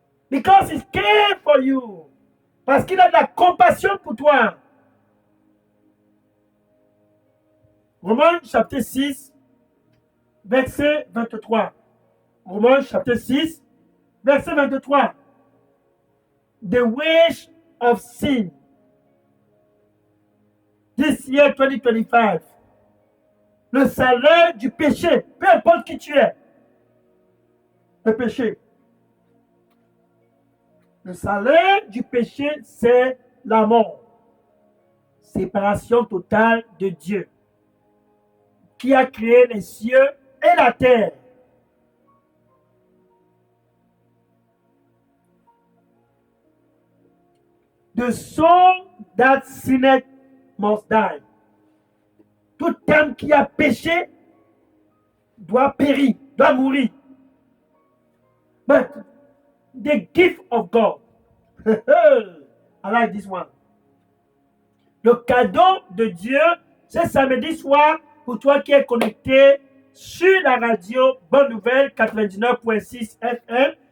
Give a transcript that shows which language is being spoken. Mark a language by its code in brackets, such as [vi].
[en] Because he cares for you. [fr] Parce qu'il a de la compassion pour toi. Romains chapitre 6, verset 23. Romains chapitre 6, verset 23. [en] The wage of sin. This year 2025. [fr] Le salaire du péché, peu importe qui tu es. Le péché. Le salaire du péché, c'est la mort. Séparation totale de Dieu, qui a créé les cieux et la terre. [en] The soul that sinned must die. [fr] Tout homme qui a péché doit périr, doit mourir. [en] But the gift of God. I like this one. [fr] Le cadeau de Dieu, c'est samedi soir pour toi qui es connecté sur la radio Bonne Nouvelle 99.6 FM.